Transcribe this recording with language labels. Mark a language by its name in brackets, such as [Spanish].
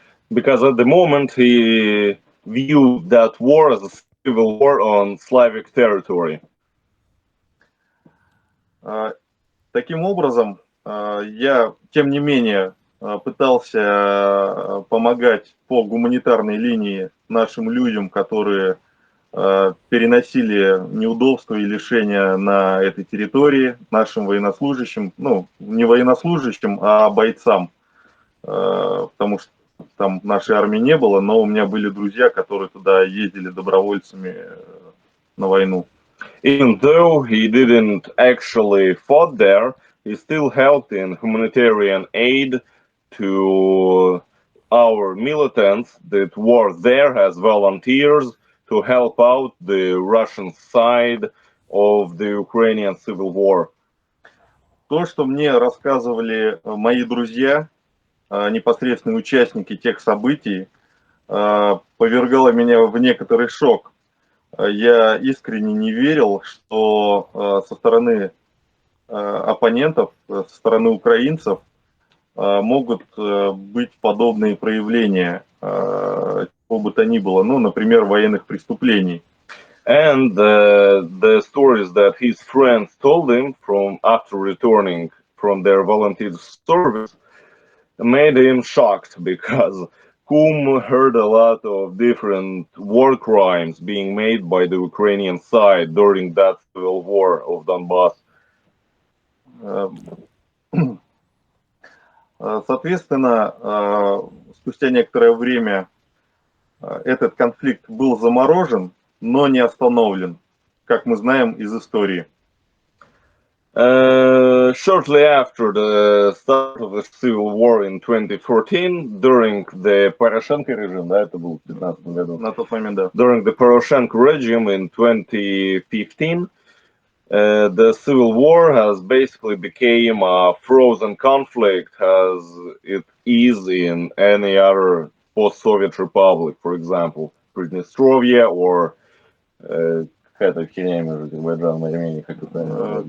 [English] Because at the moment he viewed that war as a civil war on Slavic territory. [Russian] Таким образом, я, тем не менее, пытался помогать по гуманитарной линии нашим людям, которые переносили неудобства и лишения на этой территории, нашим военнослужащим, ну, не военнослужащим, а бойцам, потому что там нашей армии не было, но у меня были друзья, которые туда ездили добровольцами на войну. [English] Even though he didn't actually fought there, he still helped in humanitarian aid to our militants that were there as volunteers to help out the Russian side of the Ukrainian civil war. [Russian] То, что мне рассказывали мои друзья, непосредственные участники тех событий, повергало меня в некоторый шок. Я искренне не верил, что со стороны оппонентов, со стороны украинцев могут быть подобные проявления, чего бы то ни было, ну, например, военных преступлений. [English] And the stories that his friends told him from after returning from their volunteer service made him shocked because Kum heard a lot of different war crimes being made by the Ukrainian side during that civil war of Donbass. [Russian] Соответственно, спустя некоторое время этот конфликт был заморожен, но не остановлен, как мы знаем из истории. [English] Shortly after the start of the civil war in 2014, during the Poroshenko regime, [Russian] да, это было в 2015 году, На тот момент, да. [English] during the Poroshenko regime in 2015, the civil war has basically became a frozen conflict as it is in any other post-Soviet republic, for example, Приднестровье or [Russian] какая-то херня между Азербайджаном и Арменией, как это